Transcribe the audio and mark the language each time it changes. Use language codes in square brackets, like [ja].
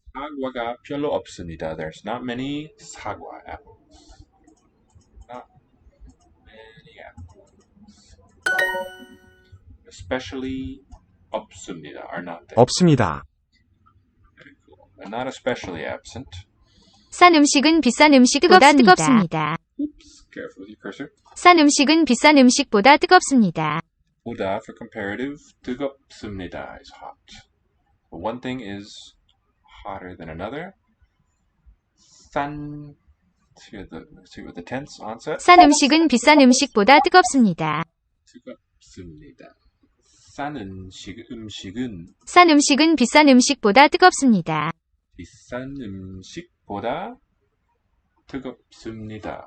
[ko] 사과가 별로 없습니다. [en] There's not many 사과 apples. Not many apples. Especially 없습니다 are not there. [ko] 없습니다. [en] Very cool. And not especially absent. [ko] 싼 음식은 비싼 음식보다 뜨겁습니다. [en] Oops, careful with your cursor. [ko] 싼 음식은 비싼 음식보다 뜨겁습니다. [en] 보다 for comparative. 뜨겁습니다 is hot. But one thing is hotter than another. 싼, let's see with the tense onset. [ko] 싼 음식은 비싼 음식보다 뜨겁습니다. 뜨겁습니다. 싼 음식은 싼 음식은 비싼 음식보다 뜨겁습니다. 비싼 음식보다 뜨겁습니다.